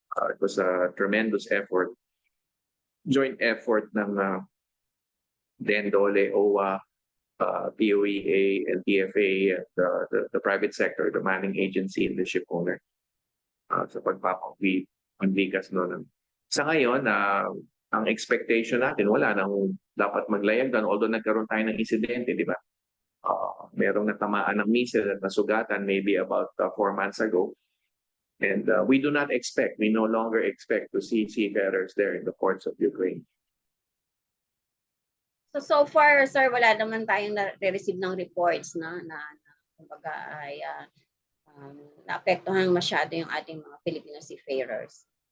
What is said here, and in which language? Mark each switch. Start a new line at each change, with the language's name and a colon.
English: It was a tremendous effort, joint effort ng DENDOLE, OWA, POEA, and TFA, and the private sector, the manning agency, and the ship owner
Filipino: sa pagpapaglikas noon. Sa ngayon, ang expectation natin, wala nang dapat maglayag doon, although nagkaroon tayo ng insidente, di ba? Merong natamaan ng missile at nasugatan maybe about 4 months ago.
English: And we do not expect, we no longer expect to see seafarers there in the ports of Ukraine.
Filipino: So far, sir, wala naman tayong na-receive ng reports na kumbaga ay naapektuhan masyado yung ating mga Filipino seafarers.